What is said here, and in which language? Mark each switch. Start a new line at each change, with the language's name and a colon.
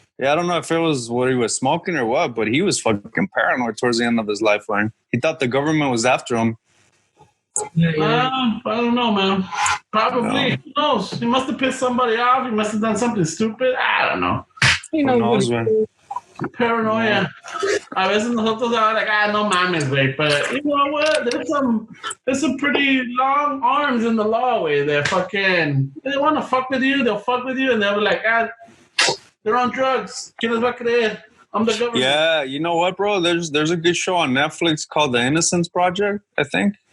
English: Yeah, I don't know if it was what he was smoking or what, but he was fucking paranoid towards the end of his life, man. He thought the government was after him. I don't know, man. Probably. Who knows? He must have pissed somebody off. He must have done something stupid. I don't know. Who knows, man? Paranoia.
Spanish: A veces nosotros like, no mames, güey.
English: But you know what? There's some pretty long arms in the law, güey. They're fucking, they want to fuck with you, they'll fuck with you, and they'll be like, they're on drugs.
Spanish: ¿Quién les va a creer?
English: I'm the government. Yeah, you know what, bro? There's a good show on Netflix called The Innocence Project, I think.